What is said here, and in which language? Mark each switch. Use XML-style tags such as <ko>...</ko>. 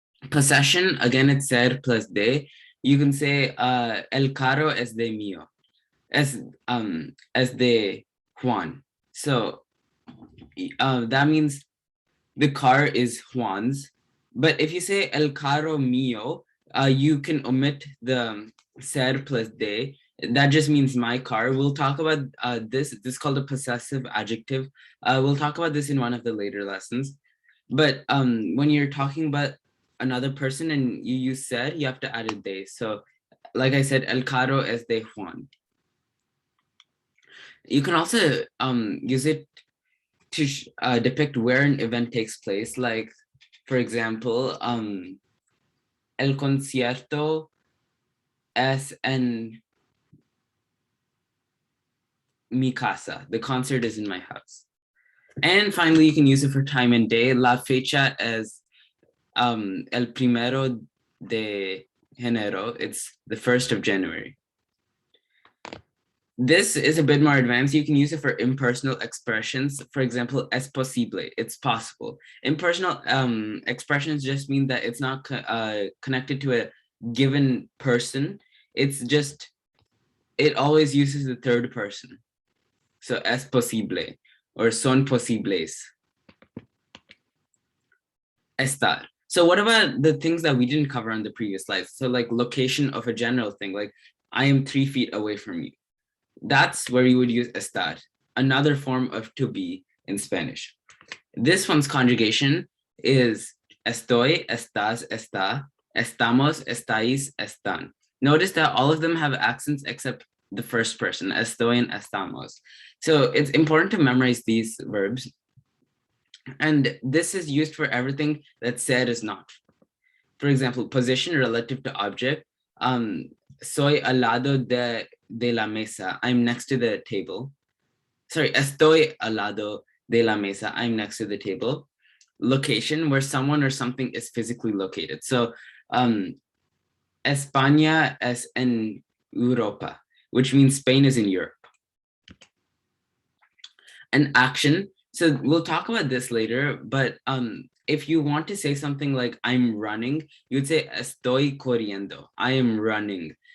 <en>Possession, again, it's ser plus de. You can say</en> <es>el carro es de mío, es de Juan.</es> <en>So that means the car is Juan's. But if you say</en> <es>el carro mío,</es> <en>you can omit the ser plus de. That just means my car. We'll talk about this. This is called a possessive adjective. We'll talk about this in one of the later lessons. But when you're talking about another person and you use ser, you have to add a de. So like I said,</en> <es>el carro es de Juan.</es> <en>You can also use it to depict where an event takes place. Like, for example,</en> <es>el concierto es en mi casa.</es> <en>The concert is in my house. And finally, you can use it for time and day.</en> <es>La fecha es el primero de enero.</es> <en>It's the 1st of January. This is a bit more advanced. You can use it for impersonal expressions. For example,</en> <es>es posible,</es> <en>it's possible. Impersonal expressions just mean that it's not connected to a given person. It's just, it always uses the third person.</en> <es>So es posible or son posibles. Estar.</es> <en>So what about the things that we didn't cover on the previous slides? So like location of a general thing, like I am 3 feet away from you. That's where you would use estar, another form of to be in Spanish. This one's conjugation is</en> <es>estoy, estás, está, estamos, estáis, están.</es> <en>Notice that all of them have accents except the first person, estoy and estamos. So it's important to memorize these verbs. And this is used for everything that ser is not. For example, position relative to object.</en> <es>Soy al lado de la mesa.</es> <en>I'm next to the table.</en> <es>Sorry, estoy al lado de la mesa.</es> <en>I'm next to the table. Location, where someone or something is physically located. So,</en> <es>España es en Europa.</es> <en>which means Spain is in Europe. An action, so we'll talk about this later, but if you want to say something like I'm running, you'd say</en> <es>estoy corriendo.</es> <en>I am running.</en>